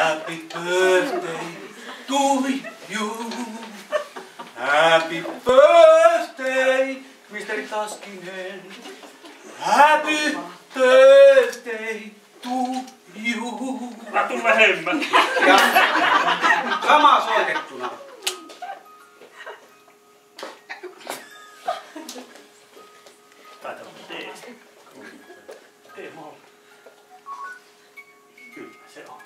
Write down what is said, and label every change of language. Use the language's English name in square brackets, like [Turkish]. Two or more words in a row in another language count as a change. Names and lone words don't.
[English] Happy birthday to you. Happy birthday, Mr. Taskinen. Happy birthday to you. [Finnish] Mä tuun vähemmän. Ja sama soitettuna. Taitaa olla D. D-moll. Kyllä se on.